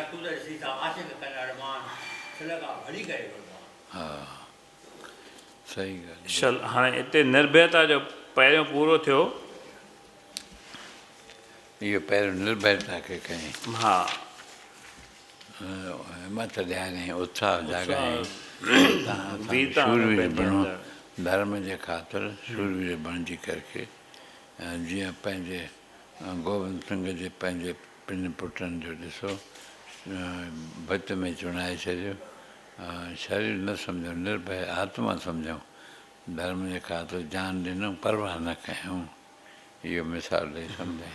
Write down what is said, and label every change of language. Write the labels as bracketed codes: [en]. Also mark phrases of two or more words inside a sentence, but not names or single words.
[sd] करतूत ॾिसी था आशिक़ कंदा अरमान छिलका भली करे वठंदा। हा, सही ॻाल्हि। चल हाणे हिते निर्भयता जो पहिरियों पूरो थियो। इहो पहिरियों निर्भयता खे कयईं, हा, हिमत ॾियारईं, उत्साह जाॻायईं, वीरता शूरवीर पंहिंजे बणो, अंदरि। धर्म जे ख़ातिर शूरवीर बणिजी करके, जीअं पंहिंजे गोविंद सिंह जे पंहिंजे टिनि पुटनि जो ॾिसो, भित में चुणाए छॾियो, शरीर न सम्झूं, निर्भय आत्मा सम्झूं, धर्म जे ख़ातिर जान ॾिनऊं, परवाह न कयूं, इहो मिसाल ॾेई सम्झाई।